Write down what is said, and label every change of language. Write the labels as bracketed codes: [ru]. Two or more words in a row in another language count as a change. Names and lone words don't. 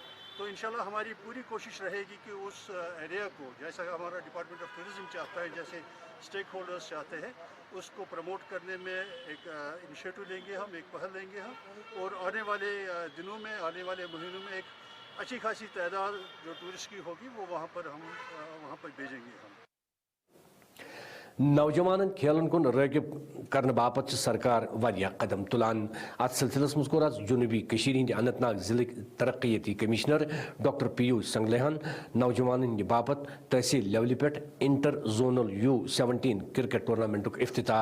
[ur] تو انشاءاللہ ہماری پوری کوشش رہے گی کہ اس ایریا کو جیسا ہمارا [en] department of tourism [ur] چاہتا ہے, جیسے اسٹیک ہولڈرس چاہتے ہیں, اس کو پروموٹ کرنے میں ایک انیشیٹو لیں گے ہم, ایک پہل لیں گے ہم, اور آنے والے دنوں میں آنے والے مہینوں میں ایک اچھی خاصی تعداد جو ٹورسٹ کی ہوگی وہ وہاں پر ہم وہاں پر بھیجیں گے ہم. [ks] نوجوان کھیلن کن راغب کرنے باپت سرکار واریاہ قدم تلان. ات سلسلس مز کور جنوبی ہند اننت ناگ ضلع ترقیتی کمشنر ڈاکٹر پیوش سنگلیہن نوجوان ہند باپت تحصیل لیولہ پہ [en] inter zonal U17 cricket tournament [ks] افتتاح.